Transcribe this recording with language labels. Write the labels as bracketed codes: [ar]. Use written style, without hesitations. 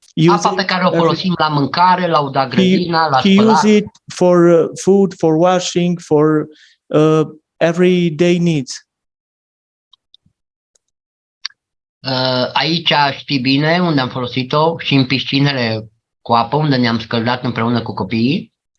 [ro] Apa pe care o folosim la mâncare, la uda grădina, la [en] he [ro] spălat. [en] use it for food, for washing, for everyday needs. [ro] Aici știi bine unde am folosit-o și în piscinele cu apă unde ne-am scăldat împreună cu copiii.